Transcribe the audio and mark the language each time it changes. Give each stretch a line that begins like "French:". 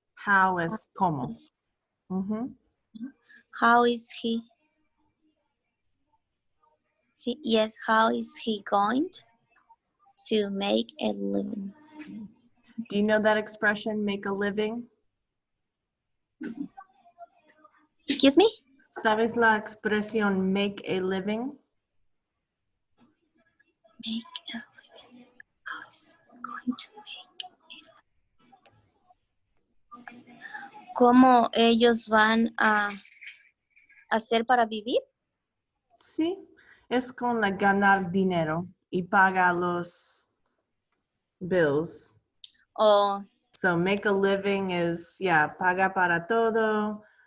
English: How is como? Mhm. How is he? Yes, how is he going to make a living? Do you know that expression, make a living? Excuse me?
Spanish: ¿Sabes la expresión make a living?
English: Make a living. How is he going to make a living?
Spanish: ¿Cómo ellos van a hacer para vivir? Sí, es con la ganar dinero y paga los bills. O
English: So make a living is, yeah, paga para todo.